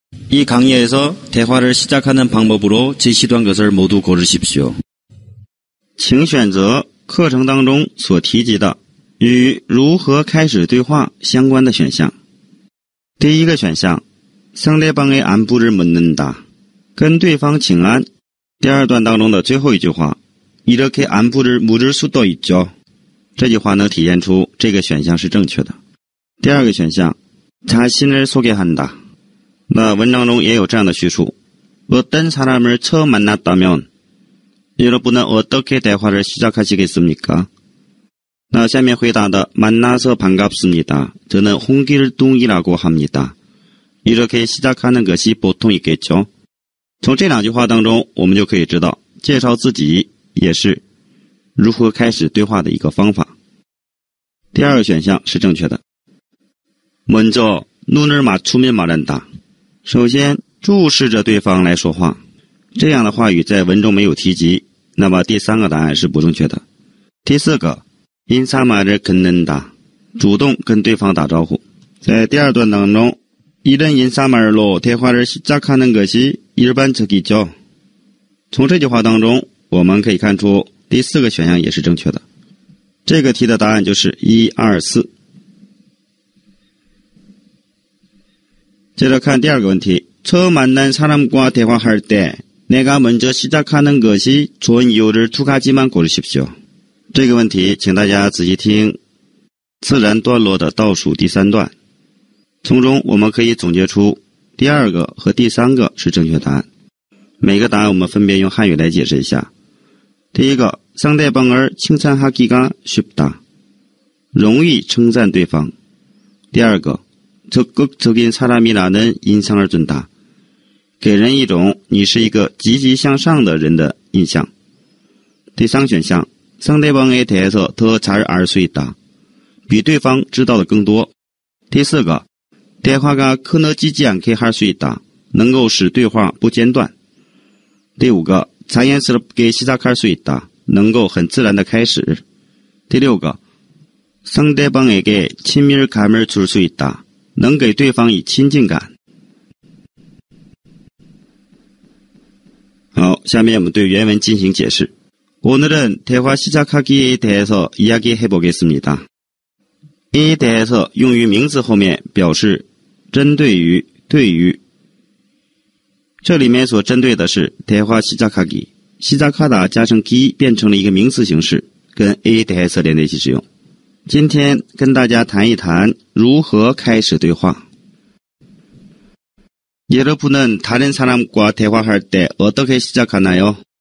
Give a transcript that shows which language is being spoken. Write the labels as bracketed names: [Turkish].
[Korean] 이 강의에서 대화를 시작하는 방법으로 제시된 것을 모두 고르십시오. [Chinese] 请选择课程当中所提及的与如何开始对话相关的选项。第一个选项， [Korean] 상대방의 안부를 묻는다， [Chinese] 跟对方请安。第二段当中的最后一句话， [Korean] 이렇게 안부를 물을 수도 있죠。 [Chinese] 这句话能体现出这个选项是正确的。第二个选项， [Korean] 자신을 소개한다。 [Chinese] 那文章中也有这样的叙述， [Korean] 어떤 사람을 처음 만났다면 여러분은 어떻게 대화를 시작하시겠습니까? [Chinese] 那下面回答的 [Korean] 만나서 반갑습니다. 저는 홍길동이라고 합니다. 이렇게 시작하는 것이 보통 있겠죠. [Chinese] 从这两句话当中我们就可以知道介绍自己也是如何开始对话的一个方法。第二个选项是正确的。 [Korean] 먼저 눈을 맞추며 말한다. [Chinese] 首先注视着对方来说话，这样的话语在文中没有提及，那么第三个答案是不正确的。第四个 [Korean] 인사말을 건넨다， [Chinese] 主动跟对方打招呼。在第二段当中 [Korean] 이런 인사말로 대화를 시작하는 것이 일반적이죠。 [Chinese] 从这句话当中我们可以看出第四个选项也是正确的。这个题的答案就是1、2、4。接着看第二个问题， [Korean] 처음 만난 사람과 대화할 때 내가 먼저 시작하는 것이 좋은 이유를 두 가지만 고르십시오。 [Chinese] 这个问题请大家仔细听自然段落的倒数第三段，从中我们可以总结出第二个和第三个是正确答案。每个答案我们分别用汉语来解释一下。第一个， [Korean] 상대방을 칭찬하기가 쉽다， [Chinese] 容易称赞对方。第二个， [Korean] 적극적인 사람이라는 인상을 준다， [Chinese] 给人一种你是一个积极向上的人的印象。第三选项， [Korean] 상대방에 대해서 더 잘 알 수 있다， [Chinese] 比对方知道的更多。第四个， [Korean] 대화가 끊어지지 않게 할 수 있다， [Chinese] 能够使对话不间断。第五个， [Korean] 자연스럽게 시작할 수 있다， [Chinese] 能够很自然的开始。第六个， [Korean] 상대방에게 친밀감을 줄 수 있다， [Chinese] 能给对方以亲近感。好，下面我们对原文进行解释。 [Korean] 오늘은 대화 시작하기에 대해서 이야기해보겠습니다. [Chinese] 에 대해서 用于名词后面表示针对于对于，这里面所针对的是 대화 시작하기， 시작하다加上기变成了一个名词形式，跟 에 대해서连在一起使用。今天跟大家谈一谈如何开始对话。 [Korean] 여러분은 다른 사람과 대화할 때 어떻게 시작하나요?